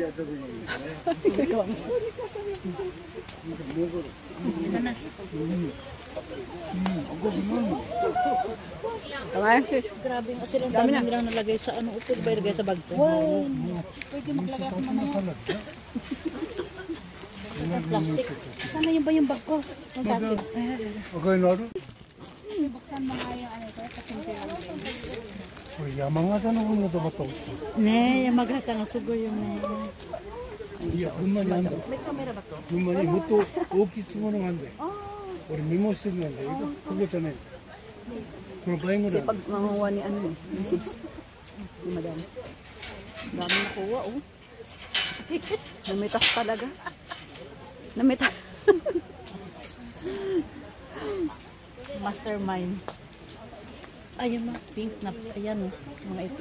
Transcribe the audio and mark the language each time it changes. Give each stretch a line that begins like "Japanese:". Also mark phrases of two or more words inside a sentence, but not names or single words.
Filipino: Kamay, sis. Grabe nga sila. Dami nilang nalagay sa ano. Ito ba ilagay sa bag ko? Wow! Pwede maglagay ako mamaya. Plastic. Sana yun ba yung bag ko? Ang sa akin. Okay, Noro? Buksan mo nga yung ano ito. Pasimple lang.
Japanese: これ山形の分のトマト。ねえ、山形のすごいよね。いや、群馬にあんだよ。群馬にもっと大きいものがあんだよ。俺見もしてるんだよ。ここじゃない。この倍ぐらい。
Filipino: Pag manguha ni ano, ni sis. Ni madam. Dami nakuha, oh. Namitas talaga. Namitas. Mastermind. Ayun mga pink na, ayan o, mga ito.